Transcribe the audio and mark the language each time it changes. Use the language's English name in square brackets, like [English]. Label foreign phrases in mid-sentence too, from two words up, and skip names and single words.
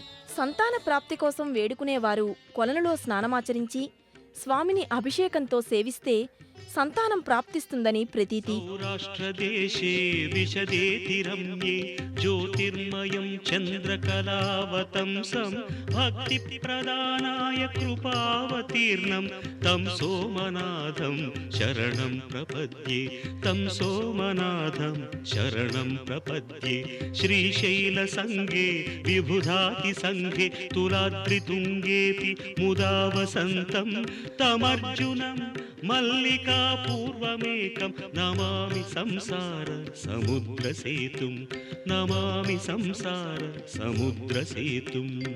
[Telugu] సంతాన ప్రాప్తి కోసం వేడుకునేవారు కొలనులో స్నానమాచరించి స్వామిని అభిషేకంతో సేవిస్తే సంతానం ప్రాప్తిస్తుందని ప్రతీతి. [Sanskrit] సౌరాష్ట్రదేశే విశదేతి రమ్యే జ్యోతిర్మయం చంద్రకళావతంసం భక్తి ప్రదానాయ కృపావతీర్ణం తం సోమనాథం శరణం ప్రపద్యే తం సోమనాథం శరణం ప్రపద్యే. శ్రీశైల సంగే విబుధాతి సంఘే తులాద్రితుంగేపి ముదా వసంతం తమర్జునం మల్లికా పూర్వమేకం నమామి సంసార సముద్రసేతుం నమామి సంసార సముద్రసేతుం.